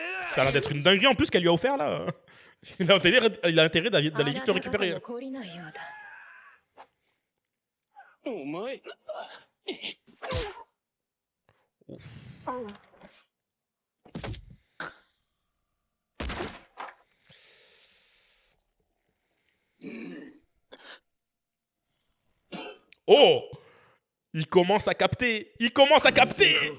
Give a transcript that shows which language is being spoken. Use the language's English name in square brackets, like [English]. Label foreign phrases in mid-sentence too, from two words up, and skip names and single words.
[French] Ça a l'air d'être une dinguerie en plus qu'elle lui a offert là. Il a intérêt d'aller vite le récupérer. [Japanese] 懲りないようだ。お前 [French] Oh! Il commence à capter! Il commence à capter!